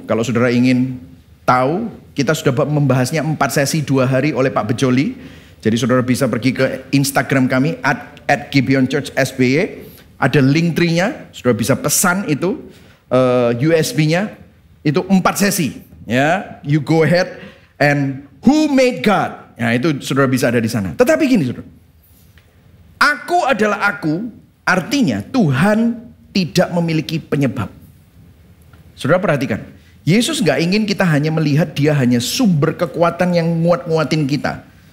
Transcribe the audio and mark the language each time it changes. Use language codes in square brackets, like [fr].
[id] Kalau saudara ingin tahu, kita sudah membahasnya 4 sesi 2 hari oleh Pak Bejoli. Jadi saudara bisa pergi ke Instagram kami @GibionChurchSBY. Ada link tree-nya, saudara bisa pesan itu USB-nya. Itu 4 sesi. [en] Ya, you go ahead and who made God? [id] Nah, itu saudara bisa ada di sana. Tetapi gini saudara, aku adalah aku, artinya Tuhan tidak memiliki penyebab. Saudara perhatikan, Yesus gak ingin kita hanya melihat dia hanya sumber kekuatan yang nguat-nguatin kita.